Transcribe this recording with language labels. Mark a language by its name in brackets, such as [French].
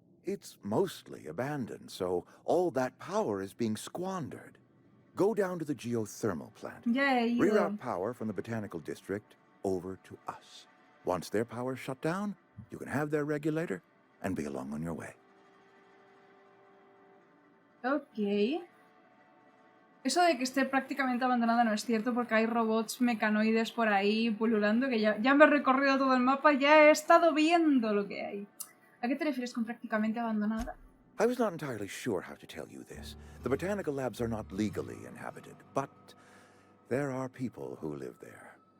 [English] It's mostly abandoned, so all that power is being squandered. Go down to the geothermal plant. [Spanish] Ya he ido. [English] Reroute power from the botanical district over to us. Once their power's shut down, you can have their regulator and be along on your way. [Spanish] Ok. Eso de que esté prácticamente abandonada no es cierto porque hay robots mecanoides por ahí pululando que ya me he recorrido todo el mapa, ya he estado viendo lo que hay. ¿A qué te refieres con prácticamente abandonada? [English] I was not entirely sure how to tell you this. The botanical labs are not legally inhabited, but there are people who live there.